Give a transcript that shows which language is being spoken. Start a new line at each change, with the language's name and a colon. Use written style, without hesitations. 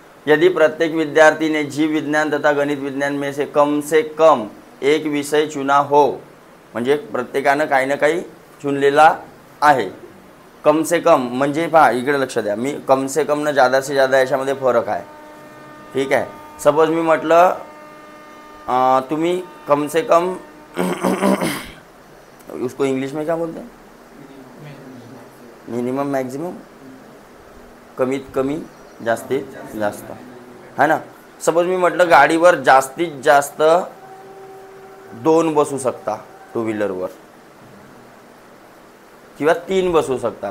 Hindi: यदि प्रत्येक विद्यार्थी ने जीव विज्ञान तथा गणित विज्ञान में से कम एक विषय चुना हो,
Marathi: म्हणजे प्रत्येकानं काही ना काही चुनलेला आहे.
Hindi: कम से कम
Marathi: म्हणजे पहा इकडे लक्ष द्या, मी कम से कम न
Hindi: ज़्यादा से ज़्यादा
Marathi: याच्यामध्ये फरक आहे. ठीक आहे. सपोज मी म्हटलं तुम्ही
Hindi: कम से कम उसको इंग्लिश में क्या बोलते हैं?
Marathi: मिनिमम मॅक्झिमम, कमीत कमी जास्तीत जास्त, है ना. सपोज मी म्हटलं गाडीवर जास्तीत जास्त 2 बसू शकता, टू व्हीलरवर, किंवा 3 बसू शकता.